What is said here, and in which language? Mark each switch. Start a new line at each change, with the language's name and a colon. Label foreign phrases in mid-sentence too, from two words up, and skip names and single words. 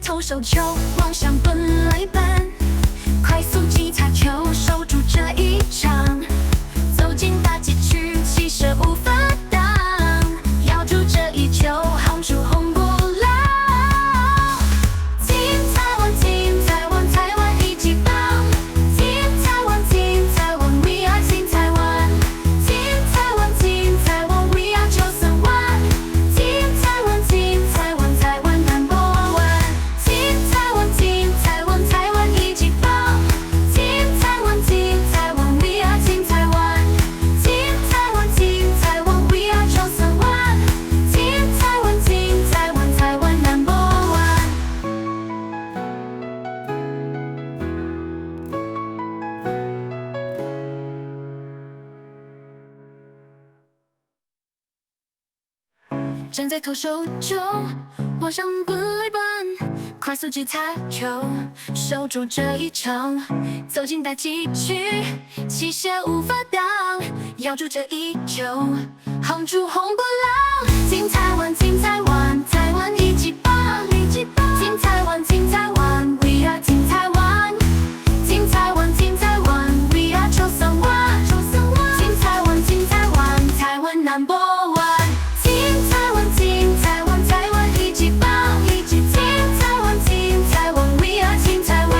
Chinese: 手球，妄想本来笨，快速击擦球，守住这一场，走进大禁区，气势无法挡，咬住这一球，夯出红不浪。金台湾，金台湾，台湾一级棒！金台湾，金台湾 ，
English: We are
Chinese: 金台湾！金台湾，金台湾 ，
English: We are
Chinese: 93 万！金台湾，金台湾，台湾
English: Number One！
Chinese: 金台湾，金台湾，台湾一级棒！金台湾，金台湾 ，
English: We are
Chinese: 金台湾！金台湾，金台湾 ，
English: We are
Chinese: 93 万！金台湾，金台湾，台湾
English: Number One！
Chinese: 站在投手丘，往上滚来奔，快速击擦球，守住这一场，走进大禁区，气势无法挡，咬住这一球，夯出红不浪。金台湾，金台湾，台湾一级棒！金台湾，金台湾 ，
English: We are
Chinese: 金台湾！金台湾，金台湾 ，
English: We are
Chinese: 93 万！金台湾，金台湾，台湾
English: Number One！
Chinese: 金台湾，金台湾，台湾一级棒！金台湾，金台湾 ，
English: We are
Chinese: 金台湾！